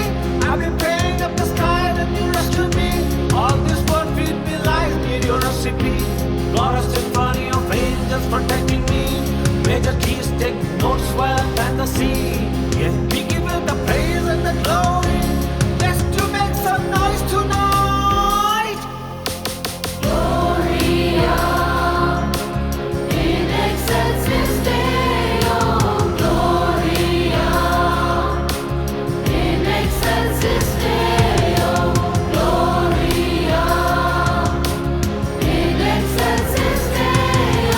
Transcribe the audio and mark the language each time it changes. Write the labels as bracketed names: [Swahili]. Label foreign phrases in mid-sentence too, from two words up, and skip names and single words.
[English] I've been praying up the sky, then you rescued me. All this word feed me lies, need your recipe. God a symphony of angels protecting me. Major keys take notes while I plant the seed. Yeah, we give you the praise and the glory. Let's to make some noise tonight. [Latin] Gloria in excelsis Deo. Gloria in excelsis Deo. Gloria in excelsis Deo.